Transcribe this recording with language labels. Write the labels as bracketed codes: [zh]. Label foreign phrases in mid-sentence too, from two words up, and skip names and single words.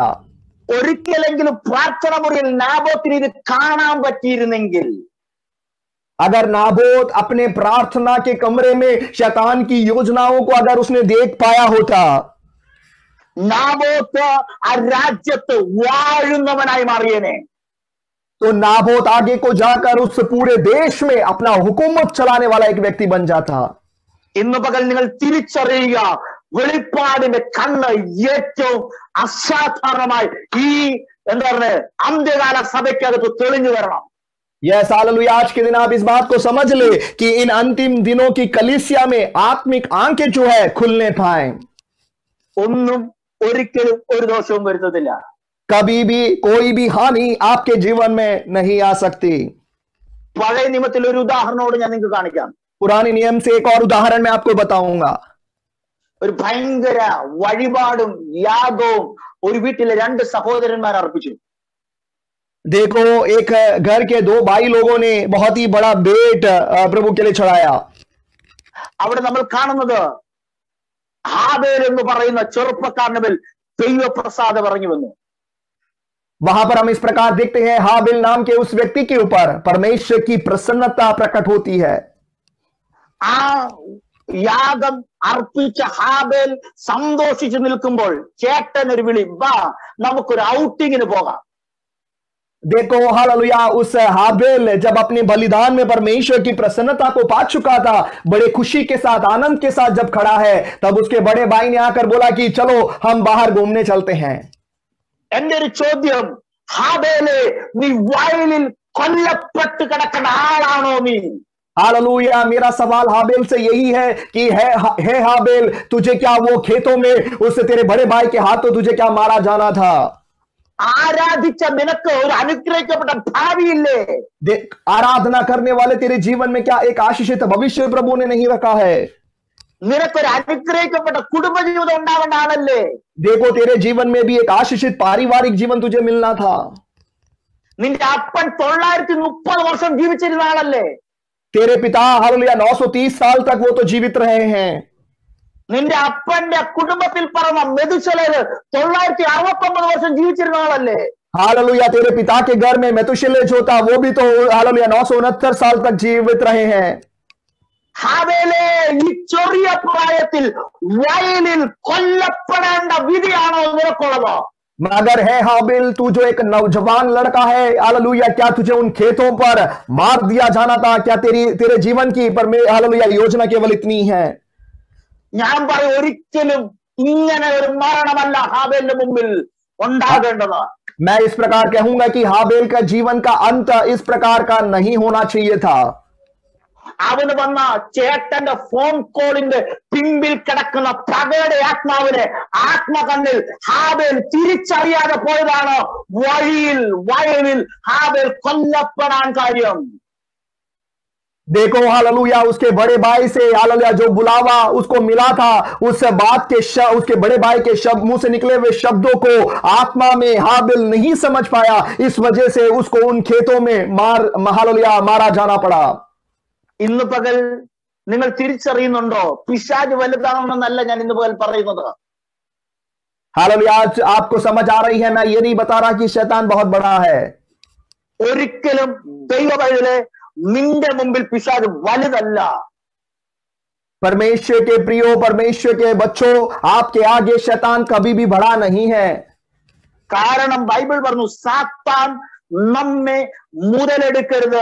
[ml] ഒരിക്കലെങ്കിലും പ്രാർത്ഥന മുറിയിൽ നാബോത്തിന് ഇത് കാണാൻ പറ്റിയിരുന്നെങ്കിൽ, [hi] अगर नाबोत अपने प्रार्थना के कमरे में शैतान की योजनाओं को अगर उसने देख पाया होता, [ml] നാബോത്ത് ആ രാജ്യത്ത് വാഴുന്നവനായി മാറിയേനെ. [hi] तो नाबोत आगे को जाकर उस पूरे देश में अपना हुकूमत चलाने वाला एक व्यक्ति बन जाता। [ml] ഇന്ന് പകൽ നിങ്ങൾ തിരിച്ചറിയുക, വെളിപ്പാടിന്റെ കണ്ണ് ഏറ്റവും അസാധാരണമായി ഈ എന്താ പറയുക അന്ത്യകാല സഭയ്ക്കകത്ത് തെളിഞ്ഞു വരണം. [hi] यस हालेलुया। आज के दिन आप इस बात को समझ ले कि इन अंतिम दिनों की कलीसिया में आत्मिक आंखें जो है खुलने पाए। [ml] ഒന്നും ഒരിക്കലും ഒരു ദോഷവും വരുത്തത്തില്ല. [hi] कभी भी कोई भी हानि आपके जीवन में नहीं आ सकती। [ml] പഴയ നിയമത്തിൽ ഒരു ഉദാഹരണോട് ഞാൻ നിങ്ങൾക്ക് കാണിക്കാം. [hi] पुराने नियम से एक और उदाहरण मैं आपको बताऊंगा। [ml] ഒരു ഭയങ്കര വഴിപാടും യാഗവും ഒരു വീട്ടിലെ രണ്ട് സഹോദരന്മാർ അർപ്പിച്ചു. [hi] देखो, एक घर के दो भाई लोगों ने बहुत ही बड़ा भेंट प्रभु के लिए चढ़ाया। [ml] അവിടെ നമ്മൾ കാണുന്നത് ഹാബേൽ എന്ന് പറയുന്ന ചെറുപ്പക്കാരന്റെ മേൽ ദൈവപ്രസാദം ഇറങ്ങി വന്നു. [hi] वहां पर हम इस प्रकार देखते हैं, हाबिल नाम के उस व्यक्ति के ऊपर परमेश्वर की प्रसन्नता प्रकट होती है। [ml] ആ യാഗം അർപ്പിച്ച ഹാബേൽ സന്തോഷിച്ചു നിൽക്കുമ്പോൾ ചേട്ടൻ ഒരു വിളി, വാ നമുക്കൊരു ഔട്ടിങ്ങിന് പോകാം. [hi] देखो हालेलुया, उस हाबिल जब अपने बलिदान में परमेश्वर की प्रसन्नता को पा चुका था, बड़े खुशी के साथ आनंद के साथ जब खड़ा है, तब उसके बड़े भाई ने आकर बोला कि चलो हम बाहर घूमने चलते हैं। [ml] എന്റെ ഒരു ചോദ്യം, ഹാബേലെ നീ വയലിൽ കൊല്ലപ്പെട്ട് കിടക്കുന്ന ആളാണോ നീ? [hi] हालेलुया। मेरा सवाल हाबिल से यही है कि है हाबिल, तुझे क्या वो खेतों में उस तेरे बड़े भाई के हाथों तुझे क्या मारा जाना था? [ml] ആരാധിച്ച നിനക്ക് ഒരു അനുഗ്രഹിക്കപ്പെട്ട ഭാവിയില്ലേ? [hi] आराधना करने वाले तेरे जीवन में क्या एक आशीषित भविष्य प्रभु ने नहीं रखा है? [ml] നിനക്കൊരു അനുഗ്രഹിക്കപ്പെട്ട കുടുംബജീവിതം ഉണ്ടാവേണ്ട ആളല്ലേ? [hi] देखो, तेरे जीवन में भी एक आशीषित पारिवारिक जीवन तुझे मिलना था। [ml] നിന്റെ അപ്പൻ 930 വർഷം ജീവിച്ചിരുന്ന ആളല്ലേ? [hi] तेरे पिता हालेलुया 930 साल तक वो तो जीवित रहे हैं। [ml] നിന്റെ അപ്പന്റെ കുടുംബത്തിൽ പറഞ്ഞ മെതുശലേല് 969 വർഷം ജീവിച്ചിരുന്ന ആളല്ലേ? [hi] हालेलुया। तेरे पिता के घर में मेतुशेलह जो था वो भी तो हालेलुया 969 साल तक जीवित रहे हैं। [ml] ഹാബേലെ ഈ ചെറിയ പ്രായത്തിൽ വയലിൽ കൊല്ലപ്പെടേണ്ട വിധിയാണോ നിനക്കുള്ളത്? [hi] मगर है हाबिल, तू जो एक नौजवान लड़का है हालेलुया, क्या तुझे उन खेतों पर मार दिया जाना था? क्या तेरे जीवन की पर हालेलुया योजना केवल इतनी है? [ml] ഞാൻ പറയും, ഒരിക്കലും ഇങ്ങനെ ഒരു മരണമല്ല ഹാബേലിന്റെ മുമ്പിൽ ഉണ്ടാകേണ്ടത്. [hi] मैं इस प्रकार कहूंगा कि हाबेल का जीवन का अंत इस प्रकार का नहीं होना चाहिए था. [ml] അവന് വന്ന ചേട്ടന്റെ ഫോൺ കോളിന്റെ പിമ്പിൽ കിടക്കുന്ന പകയുടെ ആത്മാവിനെ ആത്മകണ്ണിൽ ഹാബേൽ തിരിച്ചറിയാതെ പോയതാണ് വയലിൽ ഹാബേൽ കൊല്ലപ്പെടാൻ കാര്യം. [hi] देखो हालेलुया, उसके बड़े भाई से हालेलुया जो बुलावा उसको मिला था, उस बात के उसके बड़े भाई के शब्द मुंह से निकले हुए शब्दों को आत्मा में हाबिल नहीं समझ पाया. इस वजह से उसको उन खेतों में हालेलुया मारा जाना पड़ा. [ml] ഇന്ന് പകൽ നിങ്ങൾ തിരിച്ചറിയുന്നുണ്ടോ? പിശാച് വലുതാണെന്നല്ല ഞാൻ ഇന്ന് പകൽ പറയുന്നത്. [hi] हालेलुया, आज आपको समझ आ रही है, मैं ये नहीं बता रहा कि शैतान बहुत बड़ा है. [ml] ഒരിക്കലും ദൈവവഴിയിലെ നിന്റെ മുമ്പിൽ പിശാച് വലുതല്ല. [hi] परमेश्वर के प्रियो, परमेश्वर के बच्चों, आपके आगे शैतान कभी भी बड़ा नहीं है. [ml] കാരണം ബൈബിൾ പറഞ്ഞു സാത്താൻ നമ്മെ മുതലെടുക്കരുത്.